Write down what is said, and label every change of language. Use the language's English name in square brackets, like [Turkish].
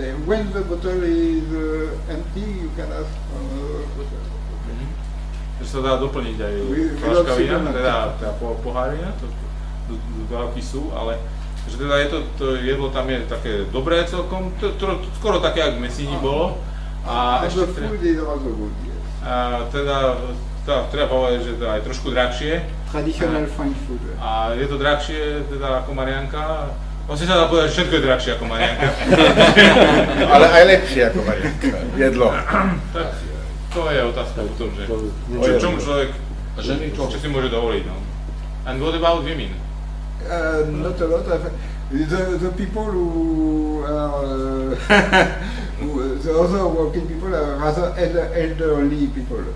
[English] When the bottle is empty, you can ask for bottle. [Slovak] Že sa dá doplniť aj fľaška vína, teda pohárina, to dodávky sú, ale že teda je to jedlo tam je také dobré celkom, skoro také, jak v Messini bolo. A [English] And [Slovak] ešte [English] the food is also good, yes. [Slovak] treba povedať, že to je aj trošku drahšie. [English] Traditional French food. [Slovak] A je to drahšie teda ako Marianka. Vlastne sa dá povedať, že všetko je drahšie ako Marianka. Ale aj lepšie ako Mariánka. Jedlo. Tak to je otázka o tom, že čomu človek, čo si môže dovoliť. [English] No. And what about women? Not a lot. The people who are the other working people are rather elderly people.